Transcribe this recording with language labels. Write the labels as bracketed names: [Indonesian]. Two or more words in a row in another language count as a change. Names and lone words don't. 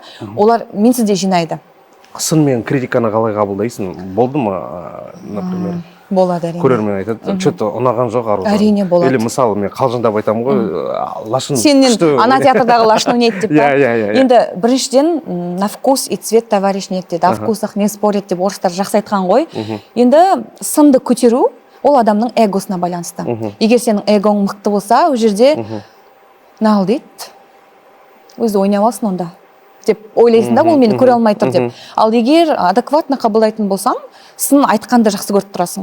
[Kazakh] Олар менсіз де жинайды. Сын мен критиканы қалай қабылдайсың? Болды ма, например? Болады әрине. Көрермен айтады, что-то ұнаған жоқ Аружан. Әрине болады. Или мысалы мен қалжыңдап айтамын ғой, лашын сенен ана театрдағы лашын ойнайды деп па? Енді біріншіден [Russian] на вкус и цвет товарищ нет [Kazakh] дейді, [Russian] о вкусах не спорят [Kazakh] деп орыстар жақсы айтқан ғой. Енді сынды көтеру ол адамның эгосына байланысты. Егер сенің эгоң мықты болса, ол жерде нағыл дейді, өзі ойнап алсын онда деп ойлайсың да, ол мені көре алмай тұр деп. Ал егер адекватно қабылдайтын болсаң, сын айтқанды жақсы көріп тұрасың.